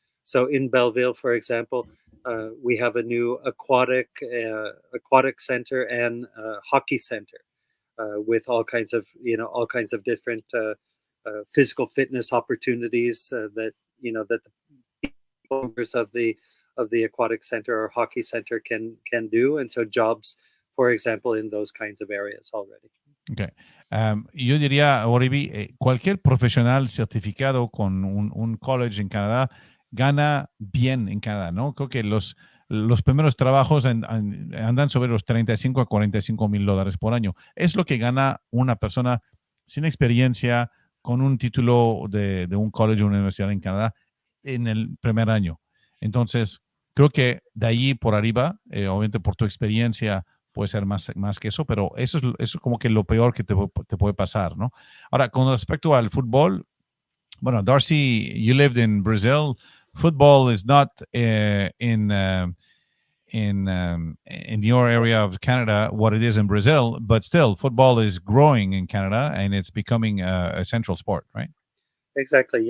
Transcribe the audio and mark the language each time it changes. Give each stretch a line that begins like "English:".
English: So in Belleville, for example, we have a new aquatic center and hockey center with all kinds of different physical fitness opportunities that the members of the aquatic center or hockey center can do, and so jobs, for example, in those kinds of areas already. Okay.
Spanish: Yo diría, Oribi, cualquier profesional certificado con un college en Canadá gana bien en Canadá, ¿no? Creo que los primeros trabajos andan sobre los 35 a 45 mil dólares por año. Es lo que gana una persona sin experiencia con un título de un college o una universidad en Canadá en el primer año. Entonces, creo que de ahí por arriba, obviamente por tu experiencia, puede ser más que eso, pero eso es como que lo peor que te puede pasar, ¿no? Ahora, con respecto al fútbol, bueno, Darcy,
English: you lived in Brazil. Football is not in your area of Canada what it is in Brazil, but still, football is growing in Canada and it's becoming a central sport, right? Exactly.